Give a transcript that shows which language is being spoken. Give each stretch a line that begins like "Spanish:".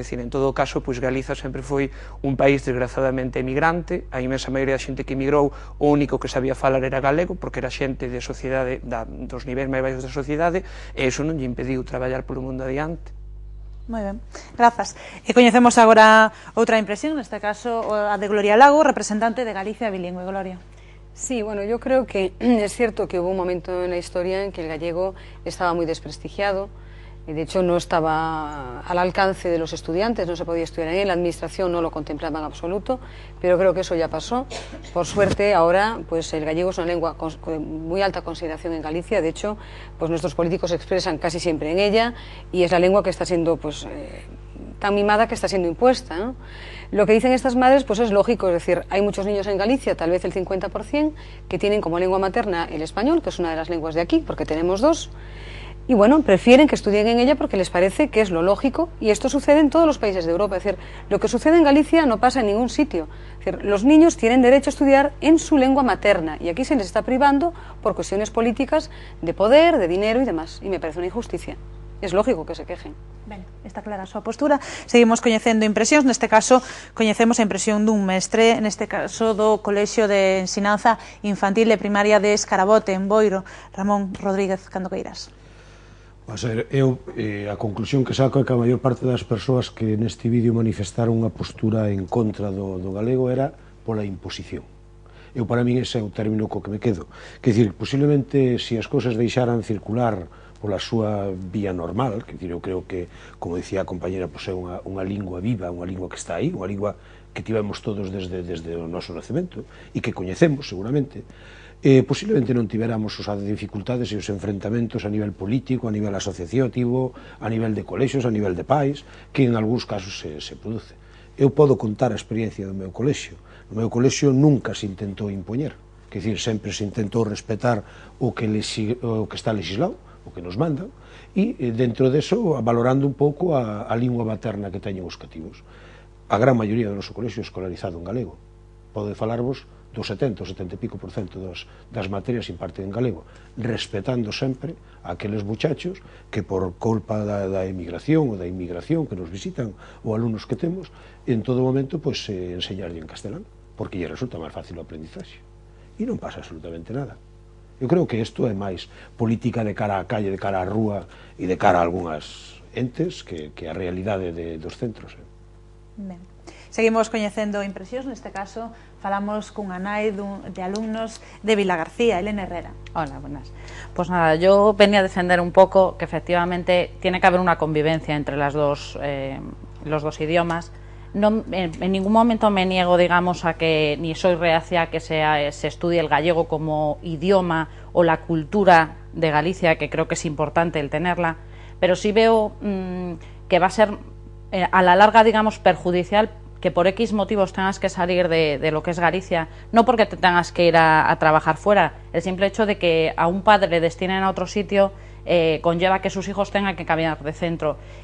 Galician: É dicir, en todo o caso, Galiza sempre foi un país desgraciadamente emigrante, a inmensa maioría da xente que emigrou o único que sabía falar era galego, porque era xente de sociedade, dos niveis máis baixos da sociedade, e iso non lle impediu traballar polo mundo adiante. Moi ben, grazas. E coñecemos agora outra impresión, neste caso a de Gloria Lago, representante de Galicia Bilingüe. Gloria.
Spanish: Sí, bueno, yo creo que es cierto que hubo un momento en la historia en que el gallego estaba muy desprestigiado, y de hecho no estaba al alcance de los estudiantes, no se podía estudiar en él, la administración no lo contemplaba en absoluto, pero creo que eso ya pasó. Por suerte ahora el gallego es una lengua con muy alta consideración en Galicia, de hecho nuestros políticos se expresan casi siempre en ella, y es la lengua que está siendo tan mimada que está siendo impuesta, ¿no? Lo que dicen estas madres es lógico, es decir, hay muchos niños en Galicia, tal vez el 50%, que tienen como lengua materna el español, que es una de las lenguas de aquí, porque tenemos dos, y bueno, prefieren que estudien en ella porque les parece que es lo lógico, y esto sucede en todos los países de Europa, es decir, lo que sucede en Galicia no pasa en ningún sitio, es decir, los niños tienen derecho a estudiar en su lengua materna, y aquí se les está privando por cuestiones políticas de poder, de dinero y demás, y me parece una injusticia. Es lógico que se quejen.
Galician: Ben, está clara a súa postura. Seguimos coñecendo impresións, neste caso coñecemos a impresión dun mestre, neste caso do Colexio de Ensinanza Infantil e Primaria de Escarabote, en Boiro. Ramón Rodríguez, cando queiras. A conclusión que saco é que a maior parte das persoas que neste vídeo manifestaron unha postura en contra do galego era pola imposición. Para mí ese é o término co que me quedo. Quer dicir, posiblemente, se as cousas deixaran circular pola súa vía normal, que eu creo que, como dicía a compañera, é unha lingua viva, unha lingua que está aí, unha lingua que tivemos todos desde o noso nacemento e que coñecemos seguramente, posiblemente non tiveramos as dificultades e os enfrentamentos a nivel político, a nivel asociativo, a nivel de colexios, a nivel de pais, que en algúns casos se produce. Eu podo contar a experiencia do meu colexio. No meu colexio nunca se intentou impoñer, quer dizer, sempre se intentou respetar o que está legislado, o que nos mandan, e dentro deso valorando un pouco a lingua materna que teñen os cativos. A gran maioría do noso colexio é escolarizado en galego. Pode falarvos do 70 ou 70 e pico por cento das materias imparten en galego, respetando sempre aqueles muchachos que por culpa da emigración ou da inmigración que nos visitan ou alumnos que temos, en todo momento enseñarlle en castelán, porque lle resulta máis fácil o aprendizaxe. E non pasa absolutamente nada. Eu creo que isto é máis política de cara á calle, de cara á rúa e de cara a algunhas entes que a realidade dos centros. Ben. Seguimos coñecendo impresións, neste caso falamos cunha nai de alumnos de Vilagarcía, Elena Herrera.
Spanish: Hola, buenas. Pues nada, yo venía a defender un poco que efectivamente tiene que haber una convivencia entre los dos idiomas. No, en ningún momento me niego, digamos, a que ni soy reacia a que se estudie el gallego como idioma o la cultura de Galicia, que creo que es importante el tenerla, pero sí veo que va a ser a la larga, digamos, perjudicial que por X motivos tengas que salir de lo que es Galicia, no porque te tengas que ir a trabajar fuera, el simple hecho de que a un padre le destinen a otro sitio conlleva que sus hijos tengan que cambiar de centro.